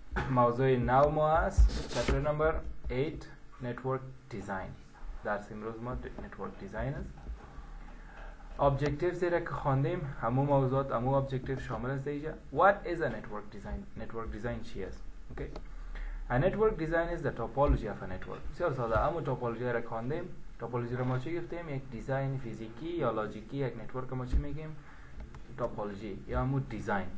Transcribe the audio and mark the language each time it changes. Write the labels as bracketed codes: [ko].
[fa] موضوع نو ما است چپتر نمبر 8 نتورک دیزاین. درس امروز ما نتورک دیزاین است. objectives را که خواندیم همون موضوعات همون objective شامل است اینجا. [en] What is a network design? network design [fa] چی است؟ [en] Okay. A network design is the topology of a network. [fa] بسیار ساده. همون توپولوژی را خواندیم. توپولوژی را ما چی گفتیم؟ یک دیزاین فیزیکی یا لاجیکی یک نتورک ما چی میگیم؟ توپولوژی یا همون دیزاین.